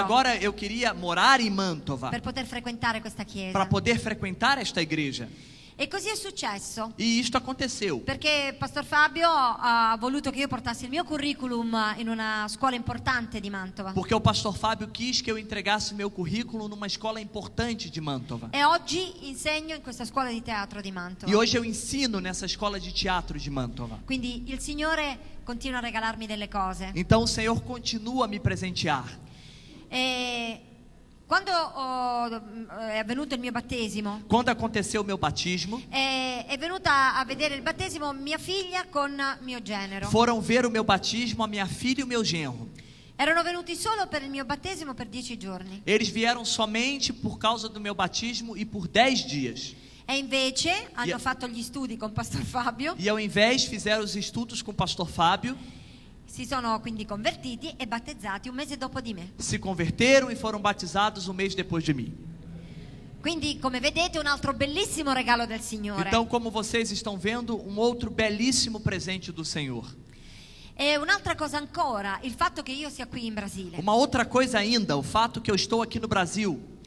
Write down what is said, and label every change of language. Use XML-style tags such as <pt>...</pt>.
<pt>agora eu queria morar em Mantova</pt> <it>per poter frequentare questa chiesa.</it> <pt>para poder frequentar esta igreja.</pt> <it>E così è successo.</it> <pt>E isto aconteceu.</pt> <it>Perché Pastor Fabio ha voluto che io portassi il mio curriculum in una scuola importante di Mantova.</it> <pt>Porque o pastor Fábio quis que eu entregasse meu currículo numa escola importante de Mantova.</pt> <it>E oggi insegno in questa scuola di teatro di Mantova.</it> <pt>E hoje eu ensino nessa escola de teatro de Mantova.</pt> <it>Quindi il Signore continua a regalarmi delle cose.</it> <pt>Então o Senhor continua a me presentear.</pt> <it>E quando è avvenuto il mio battesimo,</it> <pt>Quando aconteceu o meu batismo,</pt> <it>è venuta a vedere il battesimo mia figlia con mio genero.</it> <pt>foram ver o meu batismo a minha filha e o meu genro.</pt> <it>Erano venuti solo per il mio battesimo per 10 giorni.</it> <pt>Eles vieram somente por causa do meu batismo e por 10 dias.</pt> <it>E invece hanno Yeah. fatto gli studi con Pastor Fabio,</it> <pt>E ao invés fizeram os estudos com o pastor Fábio,</pt> <it>si sono quindi convertiti e battezzati un mese dopo di me.</it> <pt>se converteram e foram batizados um mês depois de mim.</pt> <it>Quindi, come vedete, un altro bellissimo regalo del Signore.</it> <pt>Então, como vocês estão vendo, um outro belíssimo presente do Senhor.</pt> <it>E un'altra cosa ancora, il fatto che io sia qui in Brasile.</it> <pt>Uma outra coisa ainda, o fato que eu estou aqui no Brasil.</pt>